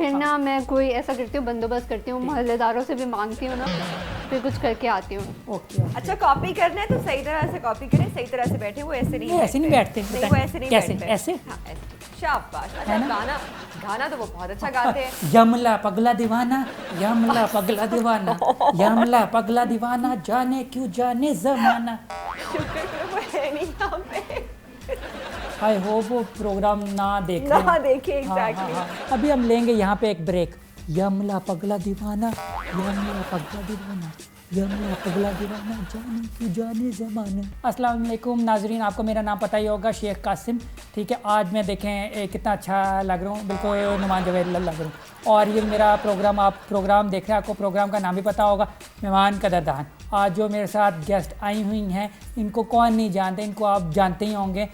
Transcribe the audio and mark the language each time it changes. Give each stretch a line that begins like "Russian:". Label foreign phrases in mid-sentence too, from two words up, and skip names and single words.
Hindi: फिर ना मैं कोई ऐसा करती हूँ, बंदोबस्त करती हूँ, मोहल्लेदारों से भी मांगती हूँ ना, फिर कुछ करके आती हूँ। ओके अच्छा, कॉपी करना है तो सही तरह से कॉपी करें, सही तरह से बैठे। वो ऐसे नहीं, ऐसे नहीं बैठते। नहीं, वो ऐसे नहीं कैसे? बैठते। ऐसे? हाँ, ऐसे। शाबाश। अच्छा, है ना? गाना तो वो बहुत अच्छा गाते हैं। यमला पगला दीवाना, यमला पगला दीवाना, यमला पगला दीवाना, जाने क्यों जाने जमाना। शुक्र करो वो है नहीं यहाँ पे।
English: I hope
Hindi: वो प्रोग्राम ना देख ना रहे हो। देखे, हाँ, एग्जैक्टली। हाँ, हाँ। अभी हम लेंगे यहाँ पे एक ब्रेक। यमला पगला दीवाना, यमला पगला दीवाना, यमला पगला दीवाना, जाने क्यों जाने ज़माना।
Arabic: السلام عليكم
Hindi: नाजरीन, आपको मेरा नाम पता ही होगा, शेख कासिम। ठीक है, आज मैं देखें कितना अच्छा लग रहा हूँ, बिल्कुल नुमान जावेद लग रहा हूँ। और ये मेरा प्रोग्राम, आप प्रोग्राम देख रहे हैं, आपको प्रोग्राम का नाम भी पता होगा, मेहमान कदरदान। आज जो मेरे साथ गेस्ट आई हुई हैं, इनको कौन नहीं जानते, इनको आप जानते ही होंगे।